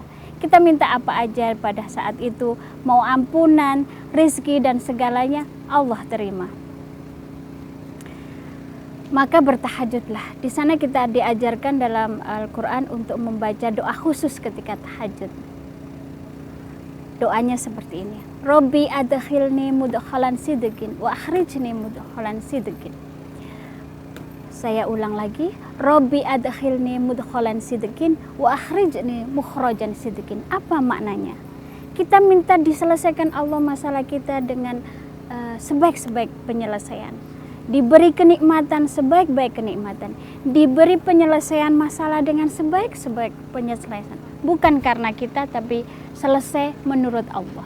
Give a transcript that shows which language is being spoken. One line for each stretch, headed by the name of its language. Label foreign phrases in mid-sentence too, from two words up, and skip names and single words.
Indonesian: Kita minta apa aja pada saat itu, mau ampunan, rezeki dan segalanya Allah terima. Maka bertahajudlah. Di sana kita diajarkan dalam Al-Quran untuk membaca doa khusus ketika tahajud. Doanya seperti ini.
Arabic: رب أدخلني مدخل صدق وأخرجني مدخل صدق.
Indonesian: Saya ulang lagi.
Arabic: رب أدخلني مدخل صدق وأخرجني مخرج صدق.
Indonesian: Apa maknanya? Kita minta diselesaikan Allah masalah kita dengan sebaik-sebaik penyelesaian. Diberi kenikmatan sebaik-baik kenikmatan, diberi penyelesaian masalah dengan sebaik-sebaik penyelesaian, bukan karena kita tapi selesai menurut Allah.